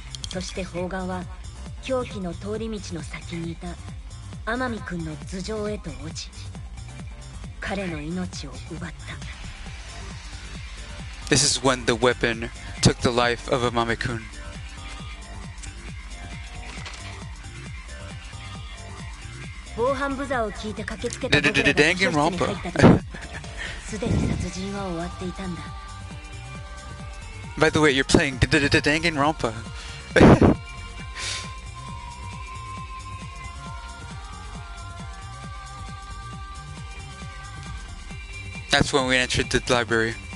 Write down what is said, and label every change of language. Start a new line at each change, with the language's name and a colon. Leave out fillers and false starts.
Japanese: そして砲丸は凶器の通り道の先にいた天海君の頭上へと落ち、彼の命を奪った。
English: This is when the weapon took the life of Amami-kun.
Japanese: 防犯ブザーを聞いて駆けつけた僕らが秘書室に入った時、すでに殺人は終わっていたんだ。
English: By the way, you're playing Danganronpa. That's when we entered the library.